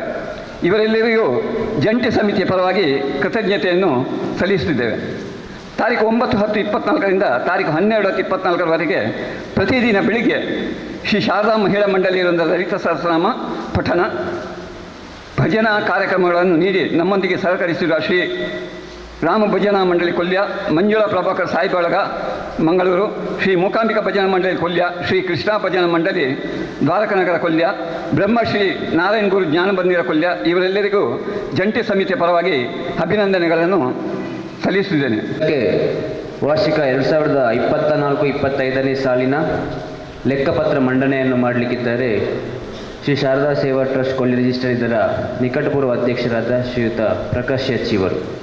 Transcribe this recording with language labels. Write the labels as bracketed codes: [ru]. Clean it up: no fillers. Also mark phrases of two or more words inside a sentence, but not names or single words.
[kn] ಇವರೆಲ್ಲರಿಗೂ ಜಂಟಿ ಸಮಿತಿಯ ಪರವಾಗಿ ಕೃತಜ್ಞತೆಯನ್ನು ಸಲ್ಲಿಸುತ್ತಿದ್ದೇವೆ. ತಾರೀಕು 9/10/24ರಿಂದ ತಾರೀಕು 12/10/24ರವರೆಗೆ ಪ್ರತಿದಿನ ಬೆಳಿಗ್ಗೆ ಶ್ರೀ ಶಾರದಾ ಮಹಿಳಾ ಮಂಡಳಿಯರಿಂದ ಲಲಿತ ಸಹಸ್ರನಾಮ ಪಠಣ ಭಜನಾ ಕಾರ್ಯಕ್ರಮಗಳನ್ನು ನೀಡಿ ನಮ್ಮೊಂದಿಗೆ ಸಹಕರಿಸಿರುವ ಶ್ರೀ ರಾಮ ಭಜನಾ ಮಂಡಳಿ ಕೊಲ್ಯ, ಮಂಜುಳಾ ಪ್ರಭಾಕರ್ ಸಾಯಿ ಬಳಗ ಮಂಗಳೂರು, ಶ್ರೀ ಮೂಕಾಂಬಿಕಾ ಭಜನಾ ಮಂಡಳಿ ಕೊಲ್ಯ, ಶ್ರೀ ಕೃಷ್ಣ ಭಜನಾ ಮಂಡಳಿ ದ್ವಾರಕನಗರ ಕೊಲ್ಯ, ಬ್ರಹ್ಮಶ್ರೀ ನಾರಾಯಣ ಗುರು ಜ್ಞಾನಬಂದಿರ ಕೊಲ್ಯ ಇವರೆಲ್ಲರಿಗೂ ಜಂಟಿ ಸಮಿತಿಯ ಪರವಾಗಿ ಅಭಿನಂದನೆಗಳನ್ನು ಸಲ್ಲಿಸುತ್ತೇನೆ. ವಾರ್ಷಿಕ 2024-25ನೇ ಸಾಲಿನ ಲೆಕ್ಕಪತ್ರ ಮಂಡನೆಯನ್ನು ಮಾಡಲಿಕ್ಕಿದ್ದಾರೆ ಶ್ರೀ ಶಾರದಾ ಸೇವಾ ಟ್ರಸ್ಟ್ ಕೊಳ್ಳಿ ರಿಜಿಸ್ಟರ್ ಇದರ ನಿಕಟಪೂರ್ವ ಅಧ್ಯಕ್ಷರಾದ ಶ್ರೀಯುತ ಪ್ರಕಾಶ್ ಎಚ್ ಇವರು.